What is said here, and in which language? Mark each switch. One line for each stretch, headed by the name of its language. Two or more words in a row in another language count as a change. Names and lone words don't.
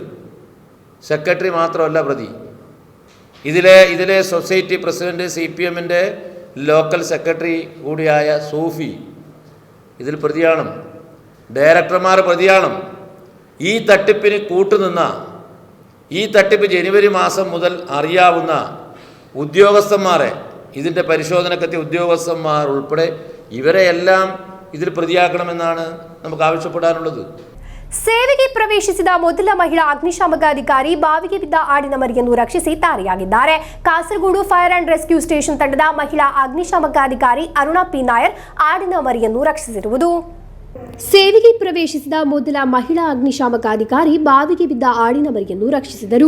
Malayalam: സെക്രട്ടറി മാത്രമല്ല പ്രതി, ഇതിലെ സൊസൈറ്റി പ്രസിഡൻറ്റ് CPMൻ്റെ ലോക്കൽ സെക്രട്ടറി കൂടിയായ സൂഫി ഇതിൽ പ്രതിയാണ്, ഡയറക്ടർമാർ പ്രതിയാണ്. ഈ തട്ടിപ്പിന് കൂട്ടുനിന്ന, ഈ തട്ടിപ്പ് ജനുവരി മാസം മുതൽ അറിയാവുന്ന ഉദ്യോഗസ്ഥന്മാരെ, ഇതിൻ്റെ പരിശോധനക്കെത്തിയ ഉദ്യോഗസ്ഥന്മാർ ഉൾപ്പെടെ ഇവരെയെല്ലാം ഇതിൽ പ്രതിയാക്കണമെന്നാണ് നമുക്ക് ആവശ്യപ്പെടാനുള്ളത്.
Kannada: ಸೇವೆಗೆ ಪ್ರವೇಶಿಸಿದ ಮೊದಲ ಮಹಿಳಾ ಅಗ್ನಿಶಾಮಕ ಅಧಿಕಾರಿ ಬಾವಿಗೆ ಬಿದ್ದ ಆಡಿನ ಮರಿಯನ್ನು ರಕ್ಷಿಸಿ ತಾರೆಯಾಗಿದ್ದಾರೆ. ಕಾಸರಗೋಡು ಫೈರ್ ಅಂಡ್ ರೆಸ್ಕ್ಯೂ ಸ್ಟೇಷನ್ ತಂಡದ ಮಹಿಳಾ ಅಗ್ನಿಶಾಮಕ ಅಧಿಕಾರಿ ಅರುಣಾ ಪಿ ನಾಯರ್ ಆಡಿನ ಮರಿಯನ್ನು ರಕ್ಷಿಸಿರುವುದು. ಸೇವೆಗೆ ಪ್ರವೇಶಿಸಿದ ಮೊದಲ ಮಹಿಳಾ ಅಗ್ನಿಶಾಮಕ ಅಧಿಕಾರಿ ಬಾವಿಗೆ ಬಿದ್ದ ಆಡಿನ ಮರಿಯನ್ನು ರಕ್ಷಿಸಿದರು.